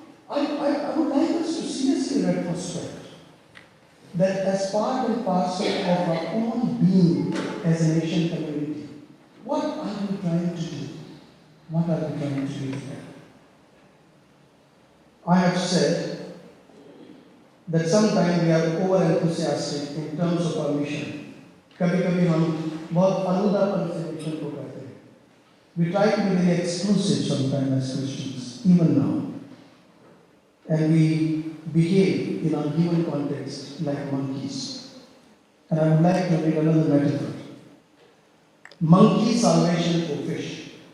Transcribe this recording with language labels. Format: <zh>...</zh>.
<en>I would like us to seriously retrospect that as part and parcel of our own being as a nation community, what are we trying to do? What are we trying to do together? I have said that sometimes we are over enthusiastic in terms of our mission.</en> <hi>कभी-कभी हम बहुत अनुदापन से mission को करते हैं.</hi> <en>We try to be very exclusive sometimes as Christians, even now. And we behave in our given context like monkeys. And I would like to read another metaphor. Monkey salvation for fish.</en>